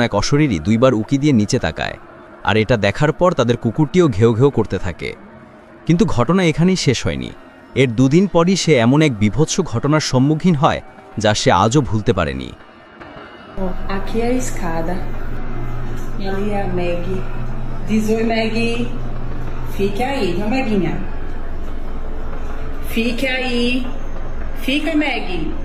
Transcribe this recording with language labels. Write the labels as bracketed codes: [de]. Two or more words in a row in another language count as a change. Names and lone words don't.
[bn] এক অশরীরী দুইবার উকি দিয়ে নিচে তাকায়, আর এটা দেখার পর তাদের কুকুরটিও ঘেউ ঘেউ করতে থাকে। কিন্তু ঘটনা এখানেই শেষ হয়নি। এর দুদিন পরই সে এমন এক বিভৎস ঘটনার সম্মুখীন হয় যা সে আজও ভুলতে পারেনি। [pt] aqui é a escada. Ali é a Maggie. Diz oi, Maggie. Fique aí, viu, Maguinha? Fique aí. Fica, Maggie.